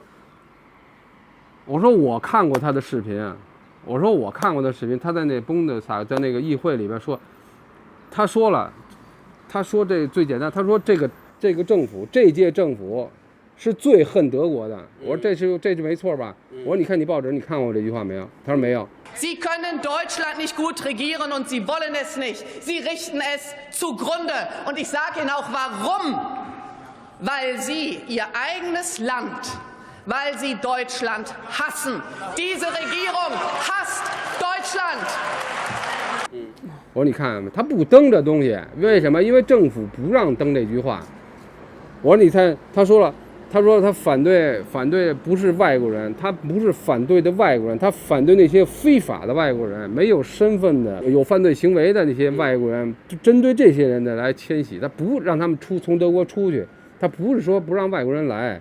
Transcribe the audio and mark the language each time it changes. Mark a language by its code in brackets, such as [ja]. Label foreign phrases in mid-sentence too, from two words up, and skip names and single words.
[zh] 我说我看过他的视频，他在那在那个议会里边说，他说这最简单，他说这个政府这届政府是最恨德国的。我说这就没错吧？我说你看你报纸你看过这句话没有？他说没有。 [de] Sie können Deutschland nicht gut regieren und Sie wollen es nicht. Sie richten es zugrunde. Und ich sage Ihnen auch warum. Weil Sie Ihr eigenes Land.Weil sie Deutschland hassen. Diese Regierung hasst Deutschland. [zh] 我说你看，他不登这东西，为什么？因为政府不让登这句话。我说你看，他说他反对不是外国人，他不是反对的外国人，他反对那些非法的外国人，没有身份的、有犯罪行为的那些外国人，就针对这些人的来迁徙，他不让他们从德国出去，他不是说不让外国人来。